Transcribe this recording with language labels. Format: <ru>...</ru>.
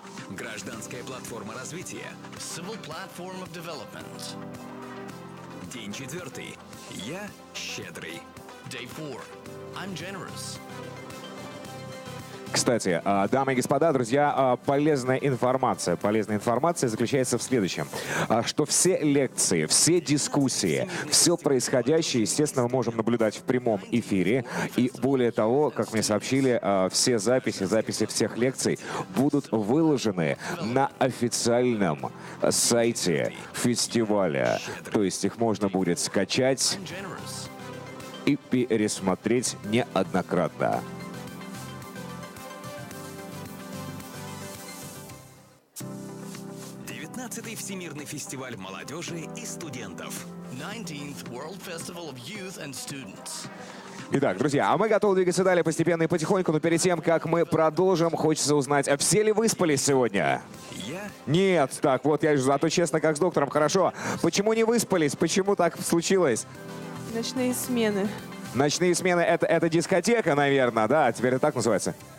<ru>Гражданская платформа развития.</ru> <en>Civil Platform of Development.</en> <ru>День четвертый. Я щедрый.</ru> <en>Day 4. I'm generous.</en> <ru>Кстати, дамы и господа, друзья, полезная информация заключается в следующем, что все лекции, все дискуссии, все происходящее, естественно, мы можем наблюдать в прямом эфире. И более того, как мне сообщили, все записи всех лекций будут выложены на официальном сайте фестиваля. То есть их можно будет скачать и пересмотреть неоднократно. 19-й Всемирный фестиваль молодежи и студентов.</ru> <en>19th World Festival of Youth and Students.</en> <ru>Итак, друзья, а мы готовы двигаться далее постепенно и потихоньку, но перед тем, как мы продолжим, хочется узнать, а все ли выспались сегодня? Я Нет, так, вот я же зато честно, как с доктором, хорошо. Почему не выспались? Почему так случилось? Ночные смены. Ночные смены это дискотека, наверное, да? Теперь это так называется?</ru>